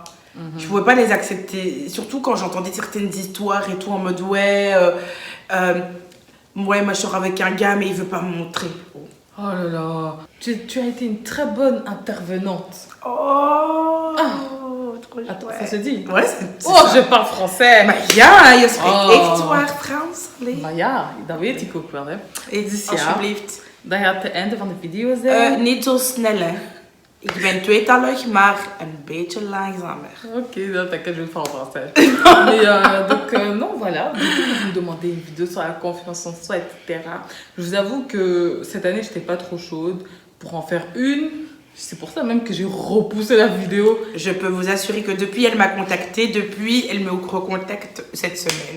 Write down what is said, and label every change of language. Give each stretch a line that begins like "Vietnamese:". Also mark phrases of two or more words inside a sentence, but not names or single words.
French: Je pouvais pas les accepter. Surtout quand j'entendais certaines histoires et tout, en mode ouais, moi je sors avec un gars, mais il veut pas me montrer. Oh là là. Tu as été une très bonne intervenante. Oh, trop Attends, chouette. ça se dit? Ouais, c'est Oh, ça. je parle français.
Dutch: Ja, je spreekt echt waar Frans. Maar ja, dat weet ik ook wel, hè. Dus ja. alsjeblieft. Dat gaat het einde van de video zijn. Niet zo snel, hè. Ik ben tweetalig, maar een beetje langzamer.
French: Ok, non, t'inquiète, je vais le faire en français. Mais donc, non, voilà. Du coup, vous me demandez une vidéo sur la confiance en soi, etc. Je vous avoue que cette année, j'étais pas trop chaude pour en faire une. C'est pour ça même que j'ai repoussé la vidéo. Je peux vous assurer que depuis, elle m'a contactée. Depuis, elle me recontacte cette semaine.